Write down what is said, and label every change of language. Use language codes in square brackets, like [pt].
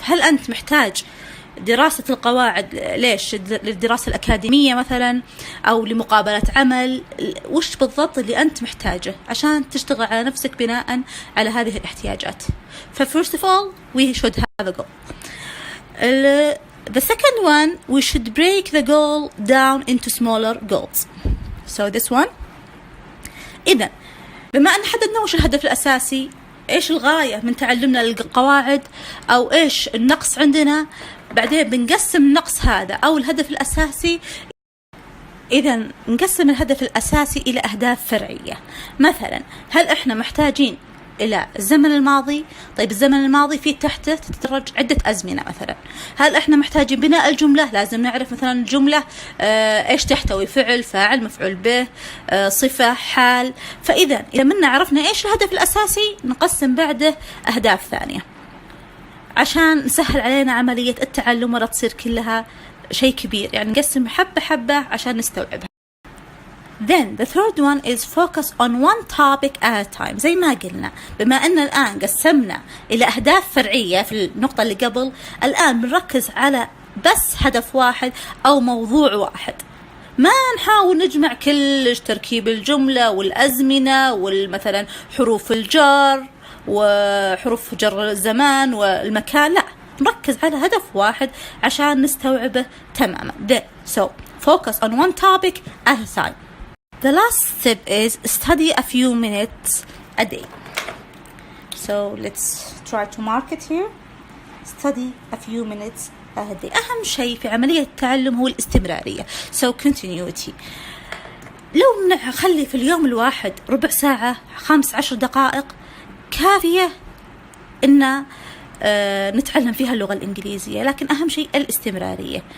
[ar] هل أنت محتاج دراسة القواعد ليش؟ للدراسة الأكاديمية مثلا، أو لمقابلة عمل؟ وش بالضبط اللي أنت محتاجه عشان تشتغل على نفسك بناء على هذه الاحتياجات؟ [en] First of all, we should have a goal. The second one, we should break the goal down into smaller goals. So this one. [ar] إذن بما أن حددنا وش الهدف الأساسي، إيش الغاية من تعلمنا للقواعد، أو إيش النقص عندنا، بعدين بنقسم النقص هذا أو الهدف الأساسي. إذن نقسم الهدف الأساسي إلى أهداف فرعية. مثلا هل إحنا محتاجين إلى الزمن الماضي؟ طيب الزمن الماضي فيه تحته تتدرج عدة أزمنة. مثلا هل إحنا محتاجين بناء الجملة؟ لازم نعرف مثلا الجملة إيش تحتوي، فعل، فاعل، مفعول به، صفة، حال. فإذا منا عرفنا إيش الهدف الأساسي، نقسم بعده أهداف ثانية عشان نسهل علينا عملية التعلم ولا تصير كلها شيء كبير، يعني نقسم حبة حبة عشان نستوعبها. [en] Then the third one is focus on one topic at a time. [ar] زي ما قلنا، بما أن الآن قسمنا إلى أهداف فرعية في النقطة اللي قبل، الآن بنركز على بس هدف واحد أو موضوع واحد. ما نحاول نجمع كل تركيب الجملة والأزمنة والمثلا حروف الجر وحروف جر الزمان والمكان، لا، نركز على هدف واحد عشان نستوعبه تماما. [en] So focus on one topic at a time. The last step is study a few minutes a day. So let's try to mark it here. Study a few minutes a day. [ar] أهم شيء في عملية التعلم هو الاستمرارية. [en] So continuity. [ar] لو نخلي في اليوم الواحد ربع ساعة، 15 دقائق كافية إن نتعلم فيها اللغة الإنجليزية، لكن أهم شيء الاستمرارية.